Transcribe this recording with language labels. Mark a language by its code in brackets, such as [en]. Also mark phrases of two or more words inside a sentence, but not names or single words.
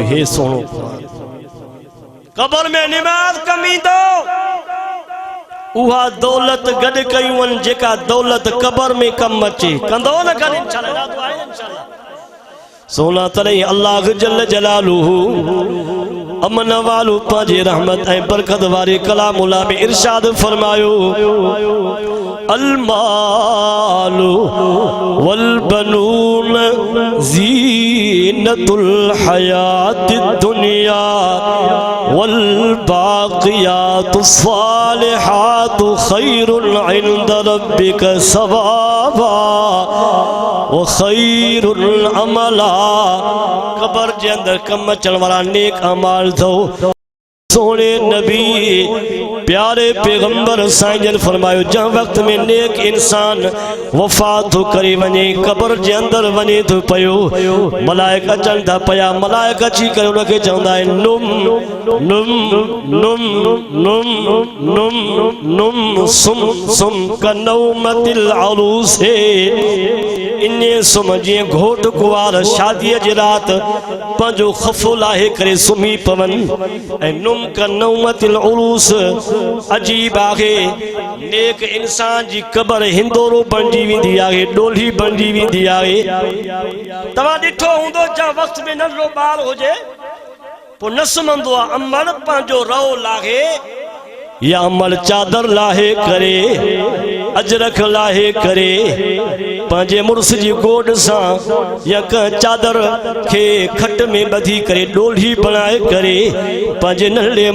[sd] हे सोनो कबर में निमाज़ कम ईंदो, उहा दौलत गड कयूं जेका दौलत कबर में कम अचे, कंदो न गड इंशाअल्लाह, इरादो आहे इंशाअल्लाह। सोना तॾहिं अल्लाह [ar] جل جلاله [sd] अमन वालो पंहिंजे रहमत ऐं बरकत वारे कलामुल्लाह में इरशाद फरमायो, [ar] المال والبنون زينة الحياة الدنيا والباقيات الصالحات خير عند ربك ثوابا وخير أملا. [sd] कबर जे अंदर कम अचण वाला नेक अमाल थो। सोने नबी प्यारे पैगंबर साईं जन फरमायो, जंहिं वक़्त में नेक इंसान वफ़ात थो करे वञे, कबर जे अंदर वञे थो पियो, मलाइका अचनि था पिया, मलाइका अची करे उनखे चवंदा आहिनि, [ar] نم نم نم نم نم نم नुम नुम [sd] सुम सुम [ar] كنومة العروس, [sd] इन सुम जीअं घोट कुंवार शादीअ जी राति पंहिंजो खफ़ो लाहे करे सुम्ही पवन ऐं [ar] نم كنومة العروس [sd] अजीब आहे नेक इंसान जी क़बर हिंदोरो बणजी वेंदी आहे डोली बणजी वेंदी आहे तव्हां ॾिठो हूंदो जा वक़्त में नंढो ॿार हुजे पोइ न सुम्हंदो आहे अमल पंहिंजो रओ लाहे या अमल चादर लाहे करे अजरक लाहे करे पंहिंजे मुड़ुस जी गोॾ सां या कंहिं चादर खे खट में ॿधी करे डोली बणाए करे पंहिंजे नंढड़े